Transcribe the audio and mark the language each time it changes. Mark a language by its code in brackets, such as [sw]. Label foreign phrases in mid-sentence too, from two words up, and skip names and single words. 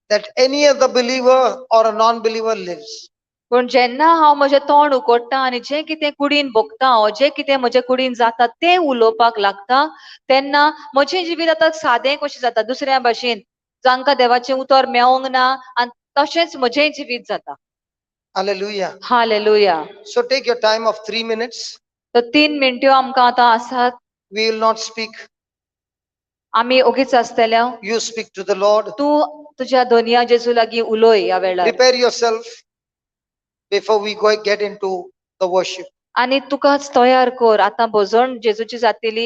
[en] that any other believer or a non-believer lives. [kok] पण जेन्ना हांव म्हजें तोंड उगडटा आनी जें कितें कुडीन भोगता हांव, जें कितें म्हजे कुडीन जाता तें उलोवपाक लागता, तेन्ना म्हजें जिवीत आतां सादें कशें जाता दुसऱ्या भाशेन, जांकां देवाचें उतर मेळोंक ना, आनी तशेंच म्हजें जिवीत जाता. [en] Hallelujah. [kok] हालेलुया. [en] So take your time of 3 minutes. [kok] तर 3 मिनट्यो आमकां आतां आसात. [en] We will not speak. [kok] आमी ओगीच आसतले. [en] You speak to the Lord. [kok] तूं तुज्या धोनया जेजू लागीं उलोय ह्या वेळार. [en] Prepare yourself before we get into the worship. [kok] आनी तुकाच तयार कर. आतां भोजन जेजूची जातली.